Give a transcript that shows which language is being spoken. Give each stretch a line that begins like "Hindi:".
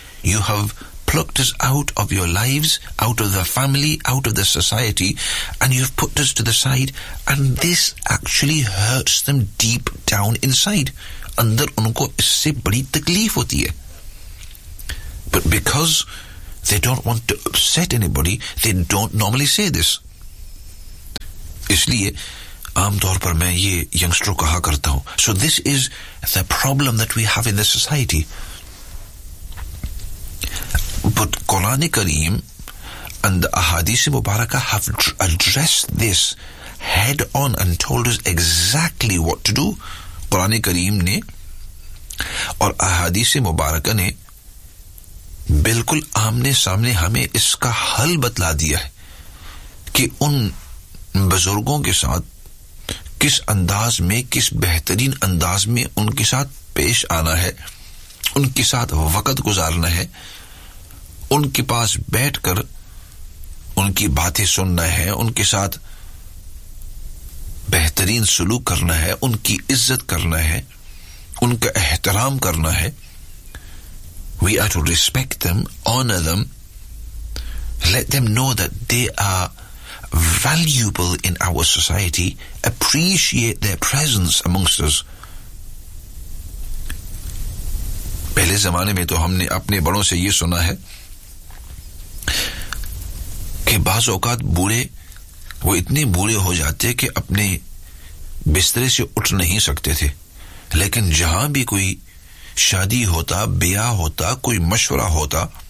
English: You have plucked us out of your lives, out of the family, out of the society, and you've put us to the side, and this actually hurts them deep down inside.
Urdu: Andar unko isse badi takleef hoti hai.
English: But because they don't want to upset anybody, they don't normally say this.
Urdu: Isliye عام طور پر میں یہ ینگسٹروں کہا کرتا ہوں.
English: So this is the problem that we have in the society. But Quran کریم and احادیث مبارکہ have address this head on and told us exactly what to do.
Urdu: قرآن کریم نے اور احادیث مبارکہ نے بالکل آمنے سامنے ہمیں اس کا حل بتلا دیا ہے کہ ان بزرگوں کے ساتھ کس انداز میں, کس بہترین انداز میں ان کے ساتھ پیش آنا ہے, ان کے ساتھ وقت گزارنا ہے, ان کے پاس بیٹھ کر ان کی باتیں سننا ہے, ان کے ساتھ بہترین سلوک کرنا ہے, ان کی عزت کرنا ہے, ان کا احترام کرنا ہے.
English: We are to respect them, honor them, let them know that they are valuable in our society, appreciate their presence amongst us.
Urdu: پہلے زمانے میں تو ہم نے اپنے بڑوں سے یہ سنا ہے کہ بعض اوقات بوڑھے وہ اتنے بوڑھے ہو جاتے کہ اپنے بسترے سے اٹھ نہیں سکتے تھے, لیکن جہاں بھی کوئی شادی ہوتا, بیاہ ہوتا, کوئی مشورہ ہوتا,